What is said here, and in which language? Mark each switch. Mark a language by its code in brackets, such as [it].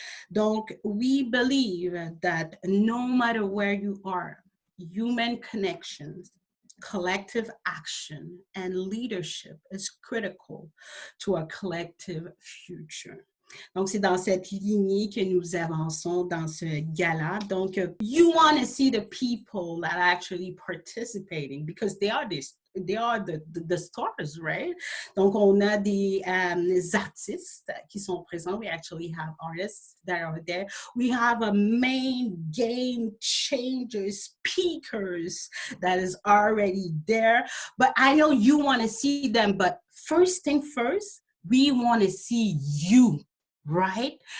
[fr] Donc, [en] we believe that no matter where you are, human connections, collective action, and leadership is critical to a collective future. [fr] Donc, c'est dans cette lignée que nous avançons dans ce gala. Donc, [en] you want to see the people that are actually participating because they are the stars, right? [fr] Donc, on a des artistes qui sont présents. [en] We actually have artists that are there. We have a main game changer speakers that is already there. But I know you want to see them. But first thing first, we want to see you. Right?